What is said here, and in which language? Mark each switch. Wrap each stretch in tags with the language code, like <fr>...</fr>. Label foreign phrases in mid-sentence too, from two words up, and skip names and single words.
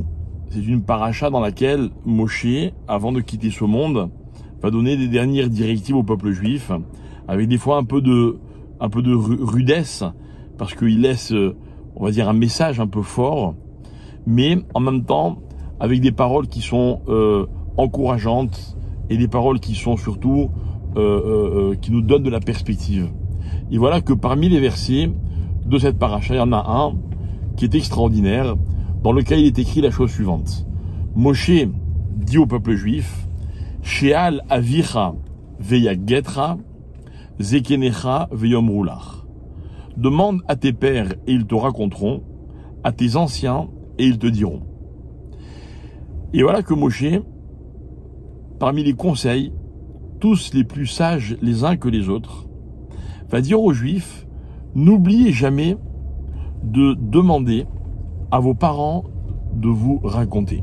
<fr>C'est une paracha dans laquelle Moshe, avant de quitter ce monde, va donner des dernières directives au peuple juif, avec des fois un peu de rudesse, parce qu'il laisse, on va dire, un message un peu fort, mais en même temps avec des paroles qui sont encourageantes et des paroles qui sont surtout qui nous donnent de la perspective. Et voilà que parmi les versets de cette paracha, il y en a un qui est extraordinaire, dans lequel il est écrit la chose suivante. Moshe dit au peuple juif,</fr> <he>שאל אביך ויגדך זקניך ויאמרו לך.</he> <fr>Demande à tes pères et ils te raconteront, à tes anciens et ils te diront. Et voilà que Moshe, parmi les conseils, tous les plus sages les uns que les autres, va dire aux Juifs, n'oubliez jamais de demander à vos parents de vous raconter.</fr>